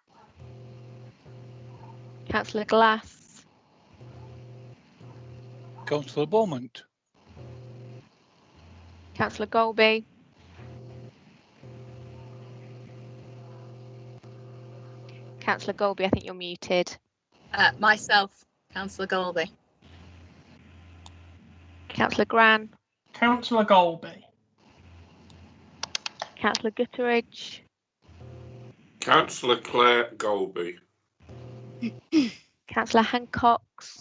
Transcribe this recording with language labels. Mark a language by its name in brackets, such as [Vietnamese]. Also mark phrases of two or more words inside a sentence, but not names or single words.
[English] Councillor Glass. Councillor Beaumont. Councillor Golby. Councillor Golby, I think you're muted. Myself, Councillor Golby. Councillor Gran. Councillor Golby. Councillor Gutteridge. Councillor Claire Golby. Councillor Hancox.